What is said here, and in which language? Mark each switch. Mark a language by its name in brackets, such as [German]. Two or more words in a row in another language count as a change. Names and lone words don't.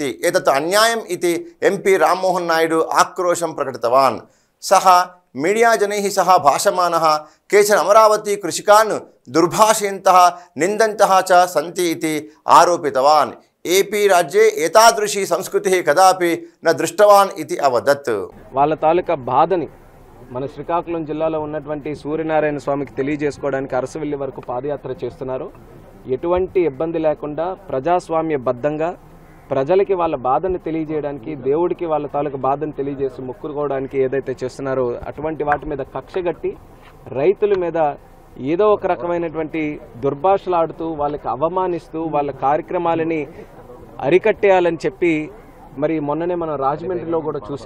[Sanskrit] एतत् अन्यायम् इति एमपी राममोहन नायडू आक्रोशं प्रकटितवान्। सः मीडिया जनैः सह भाषमानः केचन अमरावती कृषिकान् दुर्भाषयन्तः निन्दन्तः च सन्ति इति आरोपितवान्। एपी राज्ये एतादृशी संस्कृतिः कदापि न दृष्टवान् इति अवदत्। [Telugu] వాళ్ళ తాలూకా బాధని మన శ్రీకాకుళం జిల్లాలో ఉన్నటువంటి సూర్యనారాయణ స్వామికి తెలియజేసుకోవడానికి అరసవెల్లి వరకు పాదయాత్ర చేస్తున్నారు। ఎటువంటి ఇబ్బంది లేకుండా ప్రజాస్వామ్యబద్ధంగా ప్రజలకి వాళ్ళ బాధను తెలియజేయడానికి దేవుడికి వాళ్ళ తాలూకా బాధను తెలియజేసి మొక్కుకోవడానికి ఏదైతే చేస్తున్నారో అటువంటి వాటి మీద కక్షగట్టి రైతుల మీద ఏదో ఒక రకమైనటువంటి దుర్భాషలాడుతూ వాళ్ళకి అవమానిస్తూ వాళ్ళ కార్యక్రమాలని అరికట్టేయాలని చెప్పి మరి మొన్ననే మనం రాజమండ్రిలో కూడా చూసాం।